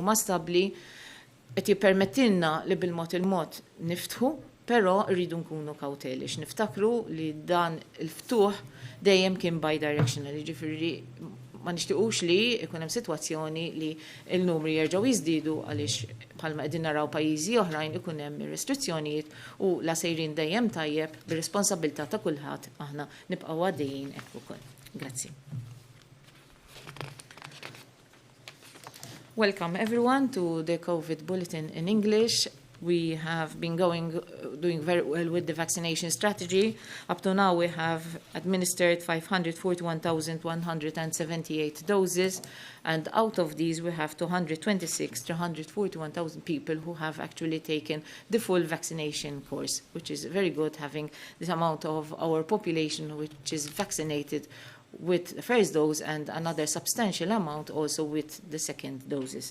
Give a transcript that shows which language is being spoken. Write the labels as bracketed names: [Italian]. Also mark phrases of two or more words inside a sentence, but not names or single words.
[Maltese] huma stabbli qed jippermettilna li bil-mod il-mod niftħu, però rridu nkunu kawteli niftakru li dan il-ftuħ dejjem kien bi-directional, jiġifieri ma nixtiequx li jkun hemm sitwazzjoni li l-numri jerġgħu jiżdiedu għaliex bħalma qegħdin naraw pajjiżi oħrajn ikun hemm restrizzjonijiet u la sejrin dejjem tajjeb bir-responsabilità ta' kulħadd aħna nibqgħu għaddejjin hekk ukoll. Grazzi. [English] Welcome everyone to the COVID bulletin in English. We have been doing very well with the vaccination strategy. Up to now, we have administered 541,178 doses, and out of these, we have 341,000 people who have actually taken the full vaccination course, which is very good, having this amount of our population which is vaccinated with the first dose and another substantial amount also with the second doses.